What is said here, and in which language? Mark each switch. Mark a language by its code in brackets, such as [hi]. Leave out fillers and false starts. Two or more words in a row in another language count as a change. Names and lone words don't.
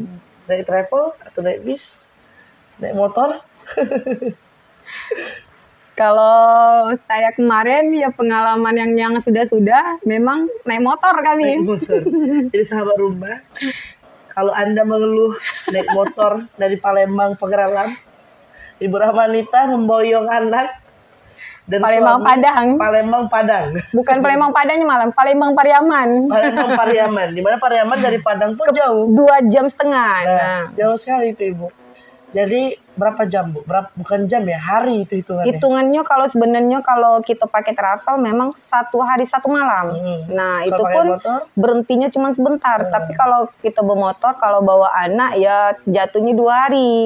[id] Naik travel atau naik bis? Naik motor? Kalau saya kemarin ya pengalaman yang sudah memang naik motor kami. Naik motor. Jadi sahabat rumah, kalau Anda mengeluh naik motor dari Palembang Pegeralan, Ibu Rahmanita memboyong anak dan Palembang suami, Padang. Palembang Padang. Bukan Palembang Padangnya malam, Palembang Pariaman. Palembang Pariaman. Di mana Pariaman dari Padang pun jauh. 2,5 jam. Nah, jauh sekali itu Ibu. Jadi berapa jam Bu? Bukan jam ya, hari itu hitungannya. Hitungannya kalau sebenarnya kalau kita pakai travel memang 1 hari 1 malam. Nah Kalau itu pakai pun motor? berhentinya cuma sebentar. Tapi kalau kita bermotor, kalau bawa anak ya jatuhnya 2 hari.